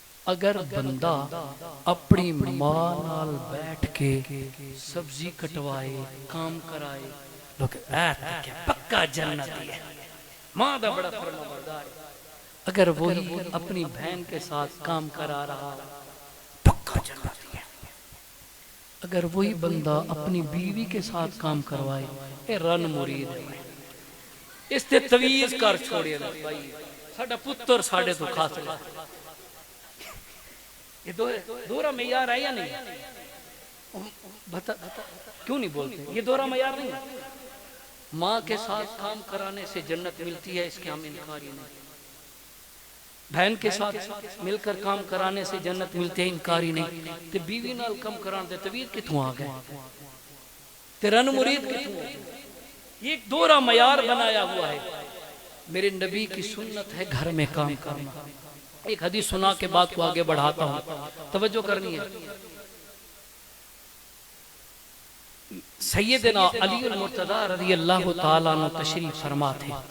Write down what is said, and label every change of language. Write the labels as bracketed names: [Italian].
[Punjabi] اگر بندہ اپنی ماں نال بیٹھ کے سبزی کٹوائے کام کرائے لوگ پکا جنتی ہے ماں دا بڑا فرما بردار. [Urdu] اگر وہی اپنی بہن کے ساتھ کام کرا رہا پکا جنتی ہے. اگر وہی بندہ اپنی بیوی کے ساتھ کام کروائے اے رن مرید ہے. [Punjabi] اس تے تویز کر چھوڑے بھائی ساڈا پتر ساڈے تو خاص ہے. [Urdu] یہ دورہ معیار ہے یا نہیں؟ کیوں نہیں بولتے؟ یہ دورہ معیار نہیں ہے. ماں کے ساتھ کام کرانے سے جنت ملتی ہے اس کے ہم انکار ہی نہیں. بہن کے ساتھ مل کر کام کرانے سے جنت ملتی ہے انکار ہی نہیں. [Punjabi] تے بیوی نال کم کرانے تے تویز کتوں آ گئے تے رن مرید کتوں. [Urdu] یہ ایک دورہ معیار بنایا ہوا ہے. میرے نبی کی سنت ہے گھر میں کام کرنا. ایک حدیث سنا کے بات کو آگے بڑھاتا ہوں توجہ کرنی ہے. سیدنا علی المرتضی رضی اللہ تعالیٰ عنہ تشریف فرما تھے.